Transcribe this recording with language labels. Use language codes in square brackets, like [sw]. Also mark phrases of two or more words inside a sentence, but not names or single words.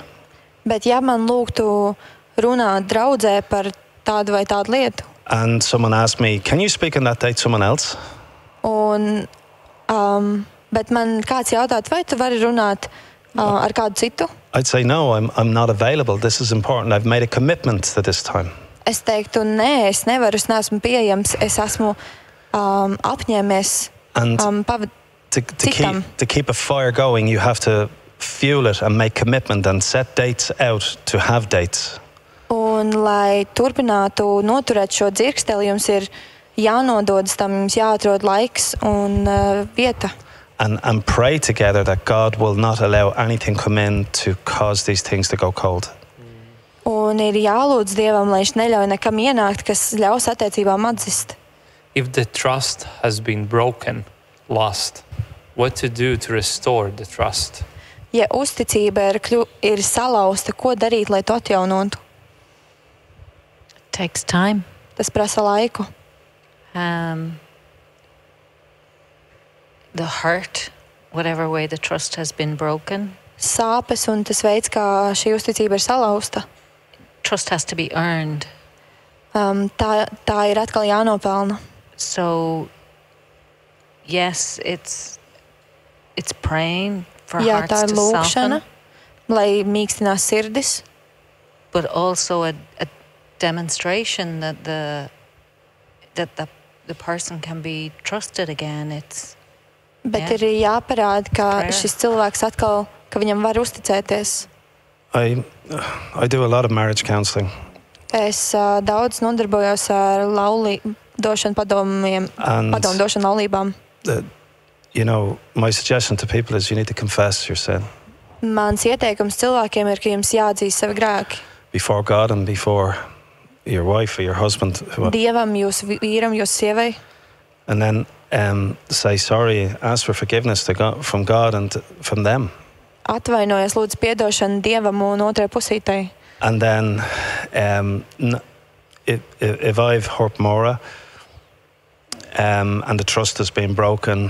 [lv] Bet ja man lūgtu runāt draudzē par tādu vai tādu lietu, [en] and someone asked me, "Can you speak on that date?" Someone else, [lv] bet man kāds jautātu, vai tu vari runāt ar kādu citu, [en] I'd say, "No, I'm not available. This is important. I've made a commitment to this time." [lv] es teiktu, nē, es nevaru, es neesmu pieejams, es esmu apņēmies [en] And to [lv] citam. [en] keep a fire going, you have to fuel it and make commitment and set dates out to have dates. [lv] Un, lai turpinātu noturēt šo dzirksteli, jums ir jānododas tam, jums jāatrod laiks un vieta. [en] And pray together that God will not allow anything come in to cause these things to go cold. [lv] Un ir jālūdz Dievam, lai viņš neļauj nekam ienākt, kas ļaus attiecībām atzist. [en] If the trust has been broken, lost, what to do to restore the trust? [lv] Ja uzticība ir salauzta, ko darīt, lai to atjaunotu? [en] Takes time. [lv] Tas prasa laiku. [en] The hurt, whatever way the trust has been broken, [lv] Sāpes un tas veids, kā šī uzticība ir salauzta, [en] trust has to be earned. [lv] tā ir atkal jānopelna. [en] So, yes, it's praying for [lv] Jā, [en] hearts [lv] tā ir [en] to [lv] lūkšana, [en] soften, [lv] lai mīkstinās sirdis, [en] but also a demonstration that that the person can be trusted again. It's [lv] Bet Jā. ir jāparāda, ka [en] Prayer. [lv] šis cilvēks atkal, ka viņam var uzticēties. [en] I do a lot of marriage counselling, [lv] Es daudz nodarbojos ar došanu padomiem, [en] and [lv] padomu došanu laulībām. [en] My suggestion to people is you need to confess your sin [lv] Mans ieteikums cilvēkiem ir, ka jums jāatzīst savi grēki. [en] before God and before your wife or your husband, [lv] Dievam, jūsu vīram, jūsu sievai. [en] and then say sorry, ask for forgiveness from God and from them. [lv] Atvainojies, lūdzu, piedošanu Dievam un otrai pusītei. [en] And then, if I've hurt Maura and the trust has been broken,